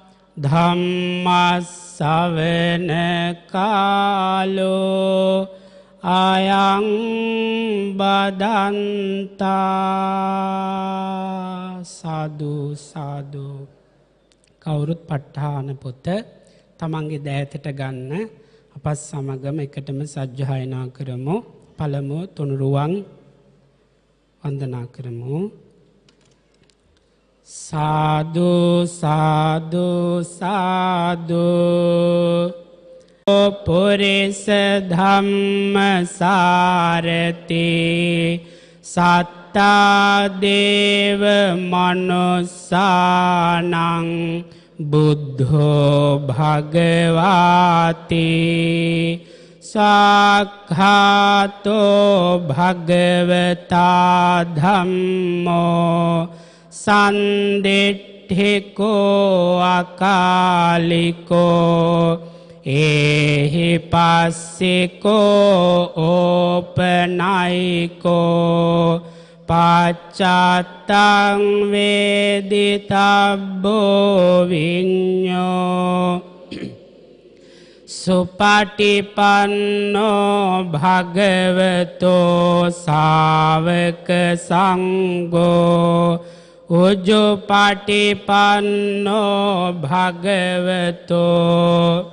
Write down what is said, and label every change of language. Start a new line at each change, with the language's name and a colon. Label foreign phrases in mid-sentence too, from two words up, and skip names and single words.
Pali: ධම්මස්සවන කාලෝ අයං බදන්තා.
Sinhala: සාදු සාදු. කවුරුත් ප ဋ ාණ පොත තමන්ගේ දෑතට ගන්න. අපත් සමගම එකටම සජ්ජායනා කරමු. පළමුව තුනුරුවන් වන්දනා කරමු. සාදු සාදු සාදු.
Pali: පුරිස ධම්ම සාරති සත්තා දේව මනුස්සානං බුද්ධෝ භගවාති සාක්ඛාතෝ භගවතා ධම්මෝ සන්දිට්ඨිකෝ අකාලිකෝ ඒහි පස්සිකෝ ඕපනයිකෝ පච්චත්තං වේදිතබ්බෝ විඤ්ඤෝ සුපටිපන්නෝ භගවතෝ ශාවක සංඝෝ උජුපටිපන්නෝ භගවතෝ